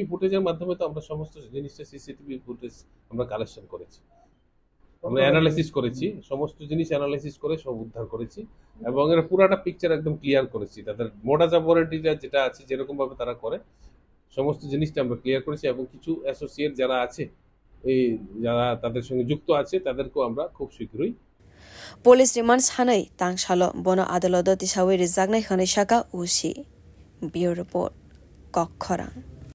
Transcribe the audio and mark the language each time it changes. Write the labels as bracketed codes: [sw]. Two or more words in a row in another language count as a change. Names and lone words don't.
[bn] ফুটেজের মাধ্যমে তো আমরা সমস্ত জিনিসটা [en] CCTV footage [bn] আমরা কালেকশন করেছি আমরা অ্যানালাইসিস করেছি সমস্ত জিনিস অ্যানালাইসিস করে সব উদ্ধার করেছি এবং এর পুরাটা পিকচার একদম ক্লিয়ার করেছি তাদের মোডাস অপারেন্ডিটা যেটা আছে যেরকম ভাবে তারা করে সমস্ত জিনিসটা আমরা ক্লিয়ার করেছি এবং কিছু অ্যাসোসিয়েট যারা আছে এই যারা তাদের সঙ্গে যুক্ত আছে তাদেরকেও আমরা খুব শীঘ্রই [en] Police remand [trp] hanai tangshalo bono adalodo tisawi rizagnai khane shaka usi Bureau Report Kokkhorang